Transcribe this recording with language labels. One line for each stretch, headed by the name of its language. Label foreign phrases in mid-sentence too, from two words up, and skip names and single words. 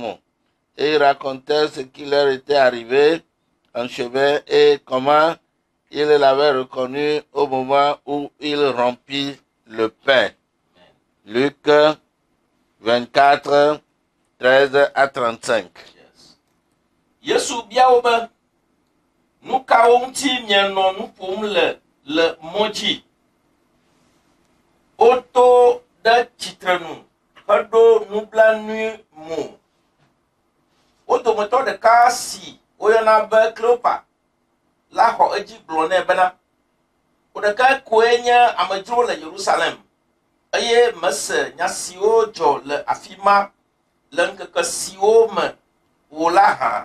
French: » Et ils racontèrent ce qui leur était arrivé en chemin et comment il l'avait reconnu au moment où il rompit le pain. Luc 24, 13 à 35.
Ewe: Yesu biawo be nu kawo ŋuti mienɔ nu ƒom le mɔ dzi. Woto ɖe tsitrenu heɖo nublanui mo. Wo dometɔ ɖeka si woyɔna be Kleopa la xɔ edzi gblɔ nɛ bena wo ɖeka koe nye amedzro le Yerusalem eye mese nya siwo dzɔ le afi ma le ŋkeke siwo me wo la hã.